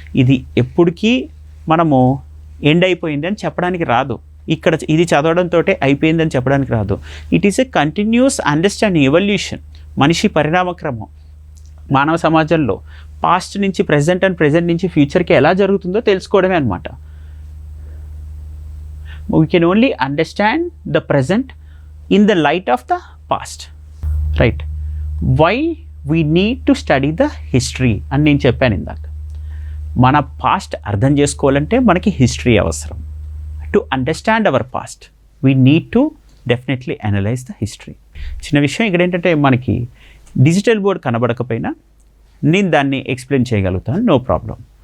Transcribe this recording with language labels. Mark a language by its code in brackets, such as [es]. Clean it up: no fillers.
[te] ఇది ఎప్పటికీ మనము ఎండ్ అయిపోయింది అని చెప్పడానికి రాదు. ఇక్కడ ఇది చదవడంతో అయిపోయిందని చెప్పడానికి రాదు. It is a continuous understanding, evolution, మనిషి పరిణామక్రమం. మానవ సమాజంలో పాస్ట్ నుంచి ప్రెజెంట్ అండ్ ప్రెజెంట్ నుంచి ఫ్యూచర్కి ఎలా జరుగుతుందో తెలుసుకోవడమే అనమాట. [en] We can only understand the present in the light of the past, right? Why we need to study the history అని నేను చెప్పాను ఇందాక. [te] మన పాస్ట్ అర్థం చేసుకోవాలంటే మనకి హిస్టరీ అవసరం. To understand our past we need to definitely analyse the history. చిన్న విషయం ఇక్కడ ఏంటంటే మనకి డిజిటల్ బోర్డ్ కనబడకపోయినా నేను దాన్ని ఎక్స్ప్లెయిన్ చేయగలుగుతాను, నో ప్రాబ్లం.